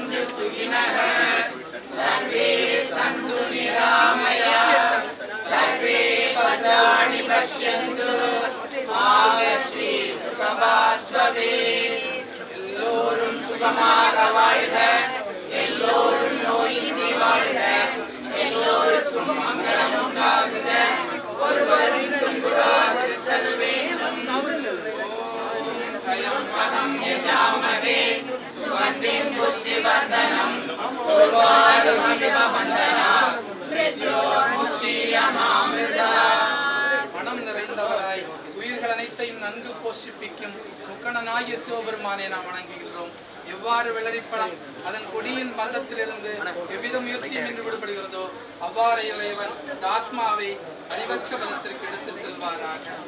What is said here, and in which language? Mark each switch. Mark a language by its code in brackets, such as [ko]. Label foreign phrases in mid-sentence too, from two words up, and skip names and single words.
[sa] सुखिनः सर्वे सन्तु निरामयाः सर्वे भद्राणि पश्यन्तु मा कश्चित् दुःखभाग् भवेत् [ta] எல்லோரும் சுகமாக வாழ்க எல்லோரும் நோயின்றி வாழ்க எல்லோருக்கும் மங்களம் உண்டாகுக ஒருவரும் துன்புறாதிருத்தல் வேண்டும் [sa] त्र्यम्बकं यजामहे सुगन्धिं पुष्टिवर्धनम् उर्वारुकमिव बन्धनात् मृत्योर्मुक्षीयमामृतात् [ta] மனம் நிறைந்தவராய் உயிர்கள் அனைத்தையும் நன்கு போஷிப்பிக்கும் முக்கணனாகிய சிவபெருமானை நாம் வணங்குகின்றோம். எவ்வாறு வெள்ளரிப்பழம் அதன் கொடியின் பந்தத்திலிருந்து எவ்வித முயற்சியும் என்று விடுபடுகிறதோ அவ்வாறு இறைவன் ஆத்மாவை அறிவற்ற பதத்திற்கு எடுத்து செல்வாராக.